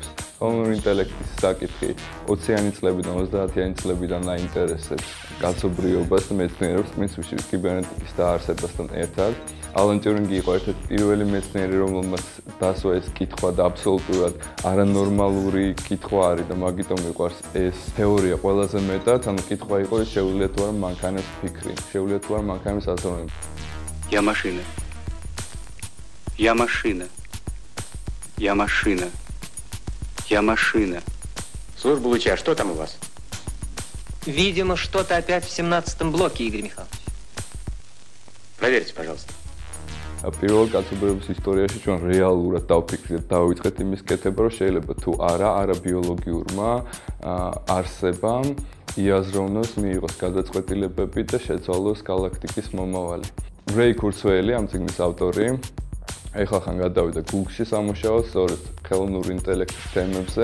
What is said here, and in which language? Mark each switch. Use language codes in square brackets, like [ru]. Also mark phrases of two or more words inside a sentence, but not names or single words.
[ka] ხელოვნური ინტელექტის საკითხი 20-იანი წლებიდან 30-იანი წლებიდან აინტერესებს კაცობრიობას და მეცნიერებს, პრინციპში კიბერნეტიკის დაარსებასთან ერთად. ალან ტიურინგი იყო ერთ-ერთი პირველი მეცნიერი, რომელმაც დასვა ეს კითხვა და აბსოლუტურად არანორმალური კითხვა არის და მაგიტომ მიყვარს ეს თეორია ყველაზე მეტად, ანუ კითხვა იყო ის შეუძლია თუ არა მანქანებს ფიქრი, შეუძლია თუ არა მანქანებს აზროვნება. [ru] Я машина. Я машина. Я машина. Я машина. Служба луча, что там у вас? Видимо, что-то опять в 17-м блоке, Игорь Михайлович. Проверьте, пожалуйста. [ka] პირველ კაცობრიობის ისტორიაში ჩვენ რეალურად დავფიქრეთ, დავიწყეთ იმის კეთება, რომ შეიძლება თუ არა ბიოლოგიურმა არსებამ იაზროვნოს, მიიღოს გადაწყვეტილებები და შეცვალოს გალაქტიკის მომავალი. რეი ქურცველი, ამ წიგნის ავტორი, ეხლა გადავიდა Google-ში სამუშაოდ, სწორედ ხელოვნური ინტელექტის თემებზე.